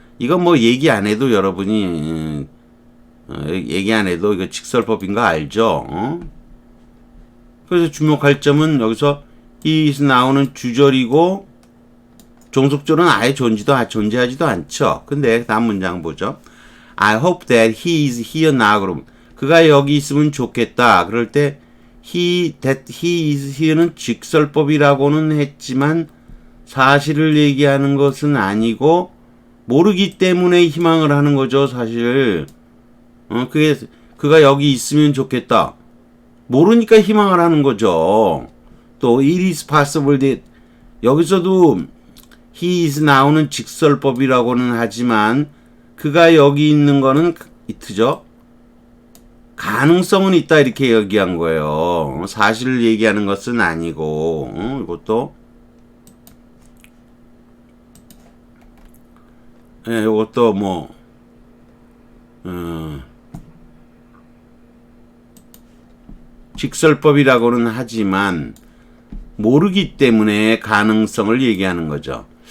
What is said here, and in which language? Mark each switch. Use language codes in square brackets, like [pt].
[ko] 이건 뭐 얘기 안 해도 여러분이 얘기 안 해도 이거 직설법인 거 알죠? 그래서 주목할 점은 여기서 [en] he is now [ko] 는 주절이고 종속절은 아예 존재하지도 않죠. 근데 다음 문장 보죠. [en] I hope that he is here now. [ko] 그럼 그가 여기 있으면 좋겠다. 그럴 때 [en] that he is here [ko] 는 직설법이라고는 했지만 사실을 얘기하는 것은 아니고 모르기 때문에 희망을 하는 거죠. 사실 그가 여기 있으면 좋겠다. 모르니까 희망을 하는 거죠. 또 [en] it is possible that [ko] 여기서도 [en] he is now [ko] 는 직설법이라고는 하지만 그가 여기 있는 거는 이트죠. 가능성은 있다 이렇게 얘기한 거예요. 사실을 얘기하는 것은 아니고 이것도 이것도 뭐 직설법이라고는 하지만 모르기 때문에 가능성을 얘기하는 거죠.